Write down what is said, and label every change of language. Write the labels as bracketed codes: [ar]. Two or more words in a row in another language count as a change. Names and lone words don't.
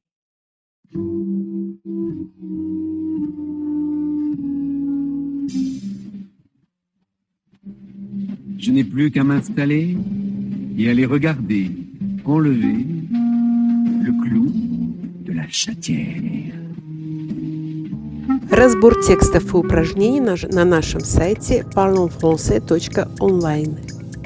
[fr] Je n'ai plus qu'à m'installer et aller regarder, enlever le clou de la chatière. [ru] Разбор текстов и упражнений на нашем сайте parlonfrançais.online.